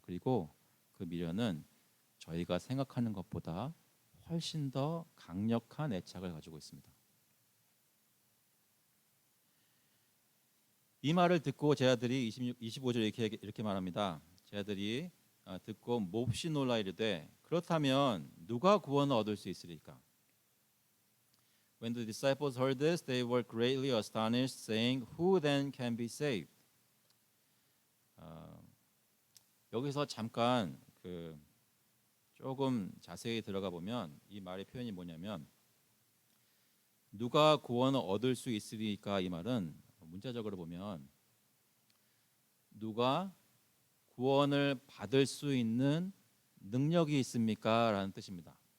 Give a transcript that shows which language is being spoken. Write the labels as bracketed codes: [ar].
[ko] 그리고 그 미련은 저희가 생각하는 것보다 훨씬 더 강력한 애착을 가지고 있습니다. 이 말을 듣고 제 아들이 25절 이렇게 말합니다. 제 아들이 듣고 몹시 놀라 이르되 그렇다면 누가 구원을 얻을 수 있으리까? [en] When the disciples heard this, they were greatly astonished, saying, "Who then can be saved?" [ko] 여기서 잠깐 조금 자세히 들어가 보면 이 말의 표현이 뭐냐면 누가 구원을 얻을 수 있으리까 이 말은 문자적으로 보면 누가 구원을 받을 수 있는 능력이 있습니까? 라는 뜻입니다.